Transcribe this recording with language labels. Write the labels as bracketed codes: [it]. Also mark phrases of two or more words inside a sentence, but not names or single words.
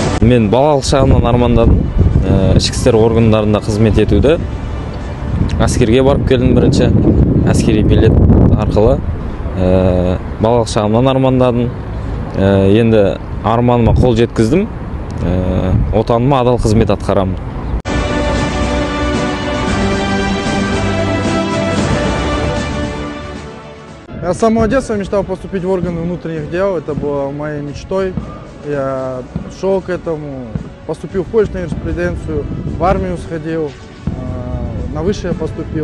[kk] Мен балалық шағымнан армандадым. Ішкі істер органдарында қызмет етуді. Әскерге барып келдім бірінші. Әскери билет арқылы. Балалық шағымнан армандадым. Енді арманыма қол жеткіздім. Отаныма адал қызмет атқарамын. [ru] Я с самого детства мечтал поступить в органы внутренних дел. Это было моей мечтой. Я шел к этому, поступил в колледж на юриспруденцию, в армию сходил, на высшее поступил.